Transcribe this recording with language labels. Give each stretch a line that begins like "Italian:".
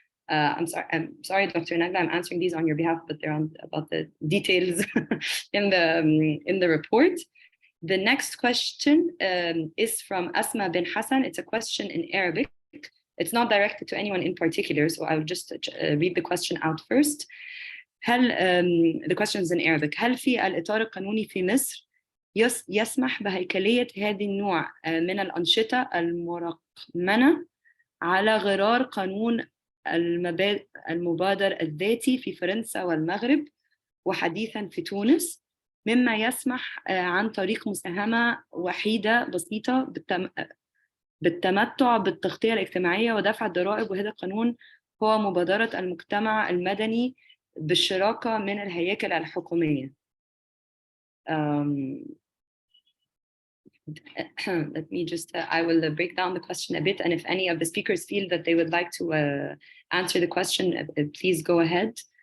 English: I'm sorry, Dr. Nagla, I'm answering these on your behalf, but they're about the details in the report. The next question is from Asma bin Hassan. It's a question in Arabic. It's not directed to anyone in particular, so I'll just read the question out first. The question is in Arabic.
Arabic: هل في الإطار القانوني في مصر يسمح بهيكلية هذه النوع من الأنشطة المرقمنة على غرار قانون المبادر الذاتي في فرنسا والمغرب وحديثا في تونس، مما يسمح عن طريق مساهمة وحيدة بسيطة بالتمتع بالتغطية الاجتماعية ودفع الضرائب، وهذا القانون هو مبادرة المجتمع المدني بالشراكة من الهياكل الحكومية.
English: Let me just, I will break down the question a bit, and if any of the speakers feel that they would like to answer the question, please go ahead.